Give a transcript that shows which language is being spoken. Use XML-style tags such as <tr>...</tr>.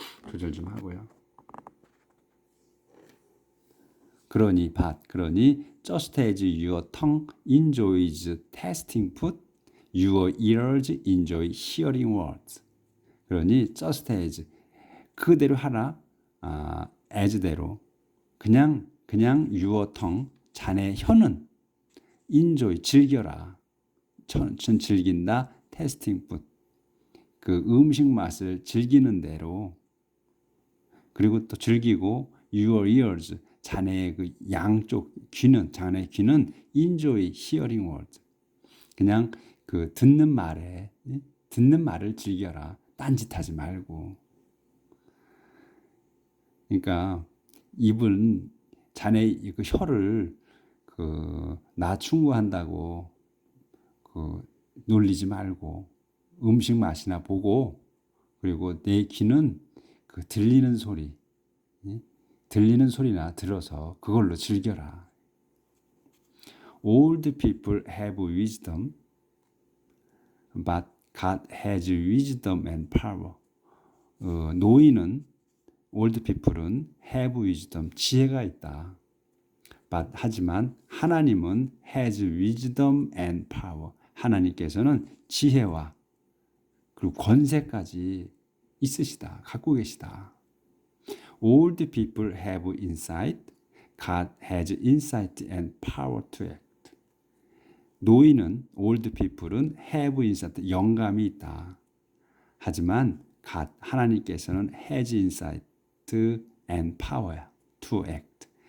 <ko>조절 좀 하고요. 그러니</ko> <en>just as your tongue enjoys tasting food, your ears enjoy hearing words.</en> <ko>그러니</ko> <en>just as</en> <ko>그대로 하라. as대로 그냥</ko> <en>your tongue</en> <ko>자네 혀는 enjoy 즐겨라. 전 즐긴다.</ko> <en>tasting food</en> <ko>그 음식 맛을 즐기는 대로 그리고 또 즐기고</ko> <en>your ears</en> <ko>자네의 그 양쪽 귀는 자네의 귀는</ko> <en>enjoy hearing words</en> <ko>그냥 그 듣는 말을 즐겨라. 딴짓하지 말고. 그러니까 입은 자네 그 혀를 나 충고한다고 놀리지 말고 음식 맛이나 보고 그리고 내 귀는 들리는 소리나 들어서 그걸로 즐겨라.</ko> <en>Old people have wisdom, but God has wisdom and power.</en> <ko>노인은 old people은</ko> <en>have wisdom,</en> <ko>지혜가 있다.</ko> <en>But</en> <ko>하지만 하나님은</ko> <en>has wisdom and power.</en> <ko>하나님께서는 지혜와 그리고 권세까지 있으시다. 갖고 계시다.</ko> <en>Old people have insight. God has insight and power to act.</en> <ko>노인은 old people은</ko> <en>have insight,</en> <ko>영감이 있다. 하지만</ko> <en>God,</en> <ko>하나님께서는</ko> <en>has insight and power to act.</en>